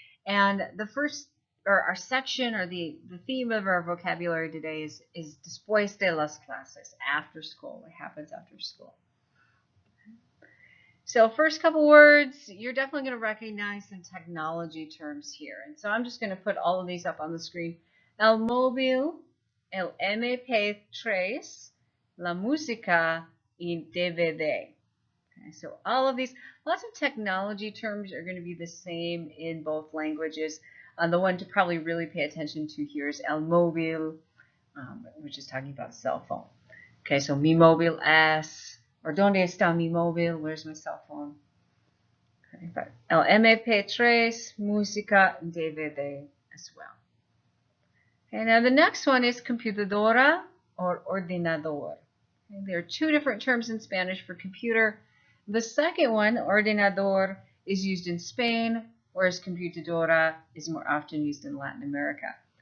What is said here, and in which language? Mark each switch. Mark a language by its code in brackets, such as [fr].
[en] And the first, or our section, or the theme of our vocabulary today is [es] después de las clases, [en] after school, what happens after school. So first couple words, you're definitely going to recognize some technology terms here. And so I'm just going to put all of these up on the screen. [es] El móvil, el MP3, la música y DVD. [en] Okay, so all of these, lots of technology terms are going to be the same in both languages. The one to probably really pay attention to here is el móvil, which is talking about cell phone. Okay, so [es] mi móvil es, or ¿dónde está mi móvil? [en] Where's my cell phone? Okay, but el MP3, música, DVD as well. Okay, now the next one is computadora or ordenador. Okay, there are two different terms in Spanish for computer. The second one, ordenador, is used in Spain, whereas computadora is more often used in Latin America.